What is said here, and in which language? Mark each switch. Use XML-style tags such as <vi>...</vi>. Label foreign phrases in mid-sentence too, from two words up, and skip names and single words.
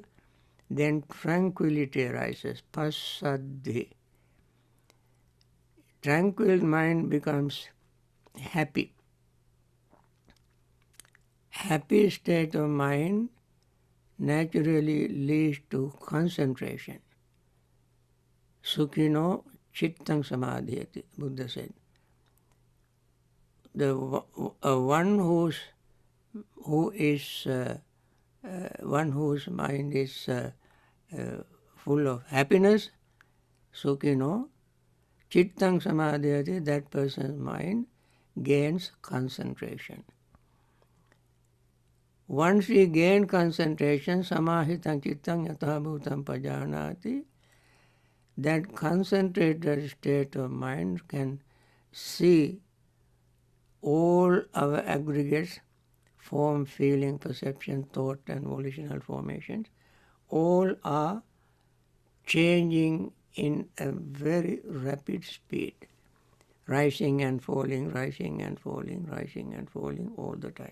<en>Then tranquility arises, passaddhi. Tranquil mind becomes happy. Happy state of mind naturally leads to concentration.</en> <pi>Sukhino chittang samadhyati,</pi> <en>Buddha said. The one whose mind is full of happiness,</en> <pi>sukhino, chittang samadhyati,</pi> <en>that person's mind gains concentration. Once we gain concentration,</en> <pi>samahitang chittang yatha bhutam pajanati,</pi> <en>that concentrated state of mind can see all our aggregates, form, feeling, perception, thought, and volitional formations, all are changing in a very rapid speed, rising and falling, rising and falling, rising and falling all the time.</en>